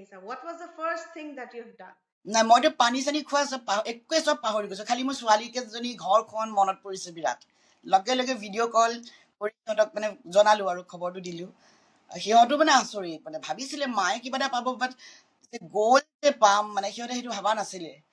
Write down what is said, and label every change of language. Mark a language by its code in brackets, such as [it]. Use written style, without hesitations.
[en] What was the first thing that you have done? [as] নাই, মইতো পানী চানী খোৱা একোৱে চব পাহৰি গৈছো, খালি মোৰ ছোৱালী কেইজনী, ঘৰখন মনত পৰিছে বিৰাট। লগে লগে ভিডিঅ' কল কৰি সিহঁতক মানে জনালো আৰু খবৰটো দিলো। সিহঁতো মানে আচৰিত, মানে ভাবিছিলে মায়ে কিবা এটা পাব, বাট গ'ল যে পাম, মানে সিহঁতে সেইটো ভাবা নাছিলে।